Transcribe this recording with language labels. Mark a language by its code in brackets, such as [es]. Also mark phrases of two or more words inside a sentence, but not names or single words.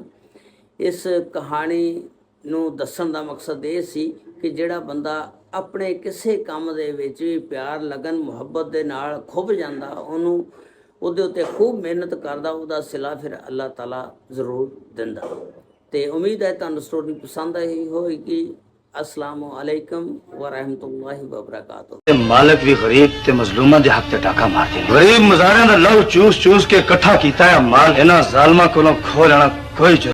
[pa] ਇਸ ਕਹਾਣੀ ਨੂੰ ਦੱਸਣ ਦਾ ਮਕਸਦ ਇਹ ਸੀ ਕਿ ਜਿਹੜਾ ਬੰਦਾ ਆਪਣੇ ਕਿਸੇ ਕੰਮ ਦੇ ਵਿੱਚ ਵੀ ਪਿਆਰ, ਲਗਨ, ਮੁਹੱਬਤ ਦੇ ਨਾਲ ਖੁੱਭ ਜਾਂਦਾ, ਉਹਨੂੰ ਉਹਦੇ ਉੱਤੇ ਖੂਬ ਮਿਹਨਤ ਕਰਦਾ, ਉਹਦਾ ਸਿਲਾ ਫਿਰ ਅੱਲਾਹ ਤਾਲਾ ਜ਼ਰੂਰ ਦਿੰਦਾ। ਤੇ ਉਮੀਦ ਹੈ ਤੁਹਾਨੂੰ ਸਟੋਰੀ ਪਸੰਦ ਆਈ ਹੋਵੇਗੀ। [ar] السلام عليكم ورحمة الله وبركاته. [pa] ਮਾਲਿਕ ਭੀ ਗਰੀਬ ਤੇ ਮਜ਼ਲੂਮਾਂ ਦੇ ਹੱਕ ਤੇ ਟਾਕਾ ਮਾਰ ਦੇ। ਗਰੀਬ ਮਜ਼ਾਰੀਆਂ ਦਾ ਲਹੂ ਚੂਸ ਚੂਸ ਕੇ ਇਕੱਠਾ ਕੀਤਾ ਹੈ ਮਾਲ, ਇਨ੍ਹਾਂ ਜ਼ਾਲਮਾਂ ਕੋਲੋਂ ਖੋਹ ਲੈਣਾ ਕੋਈ